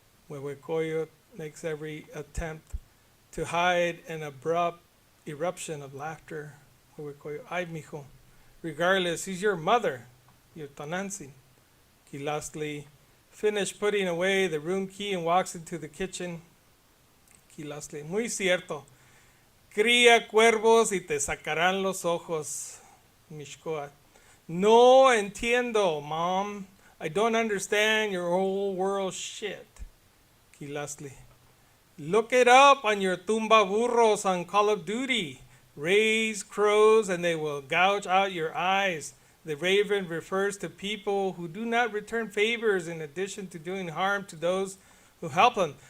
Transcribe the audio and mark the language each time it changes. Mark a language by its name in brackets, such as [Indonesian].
[English] Huehuecoyo makes every attempt to hide an abrupt eruption of laughter. Huehuecoyo, [Spanish] ay, mijo. [English] Regardless, he's your mother, your Tonantzin. Quilastly finished putting away the room key and walks into the kitchen. [Spanish] Quilastly, muy cierto. Cría cuervos y te sacarán los ojos. Mishkoa, no entiendo, Mom. [English] I don't understand your whole world shit. Quilastly, look it up on your tumba burros on Call of Duty. Raise crows and they will gouge out your eyes. The raven refers to people who do not return favors in addition to doing harm to those who help them.